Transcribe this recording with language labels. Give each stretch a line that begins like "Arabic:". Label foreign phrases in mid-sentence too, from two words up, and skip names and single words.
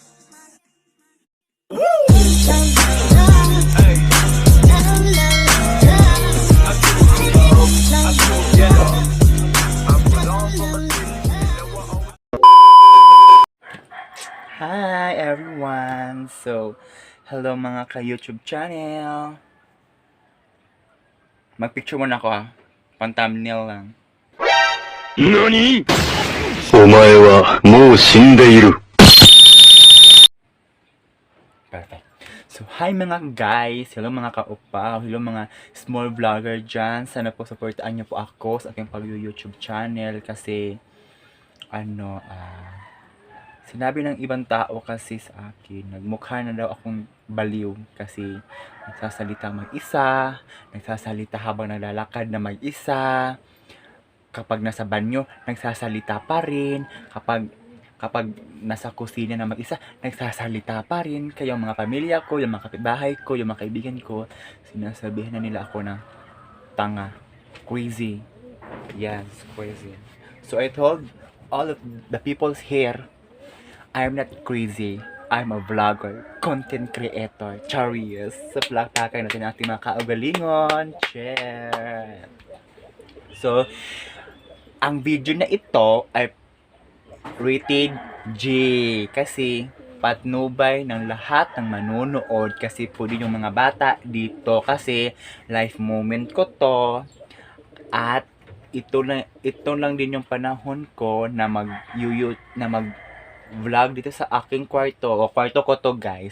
English: Hi everyone!
Filipino: So, hello mga ka-YouTube channel! Mag-picture muna ako ha. Pang-thumbnail lang.
Japanese: NANI?! お前はもう死んでいる。
English: Perfect. So, hi mga guys!
Filipino: Hello mga ka-upaw! Hello mga
English: small vlogger
Filipino: dyan! Sana po supportaan niyo po ako sa aking pag-YouTube channel kasi sinabi ng ibang tao kasi sa akin, nagmukha na daw akong baliw kasi nagsasalita mag-isa, nagsasalita habang naglalakad na mag-isa, kapag nasa banyo, nagsasalita pa rin, kapag nasa kusina na mag-isa, nagsasalita pa rin. Kaya yung mga pamilya ko, yung mga kapitbahay ko, yung mga kaibigan ko, sinasabihan na nila ako na tanga,
English: crazy. Yes, crazy. So I told all of the people's here, I'm not crazy. I'm a vlogger, content creator, Charis.
Filipino: Sa plakpakan natin ating mga kaugalingon.
English: Share!
Filipino: So, ang video na ito ay
English: rated G
Filipino: kasi patnubay ng lahat ng manonood kasi po din yung mga bata dito kasi
English: life moment
Filipino: ko to at ito lang din yung panahon ko na vlog dito sa aking kwarto o kwarto ko to guys.